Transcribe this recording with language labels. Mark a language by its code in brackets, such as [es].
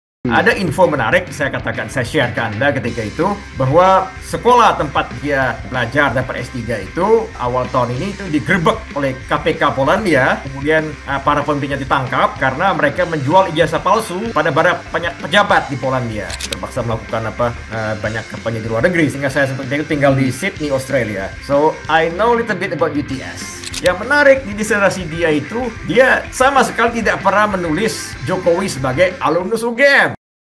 [id] ada info menarik saya katakan, saya share ke Anda ketika itu, bahwa sekolah tempat dia belajar dapat S3 itu awal tahun ini itu digerebek oleh KPK Polandia. Kemudian para pemimpinnya ditangkap karena mereka menjual ijazah palsu pada banyak pejabat di Polandia. Terpaksa melakukan banyak kampanye di luar negeri, sehingga saya seperti itu tinggal di Sydney, Australia. [en] So I know a little bit about UTS. [id] Yang menarik di disertasi dia itu, dia sama sekali tidak pernah menulis Jokowi sebagai alumnus UGM.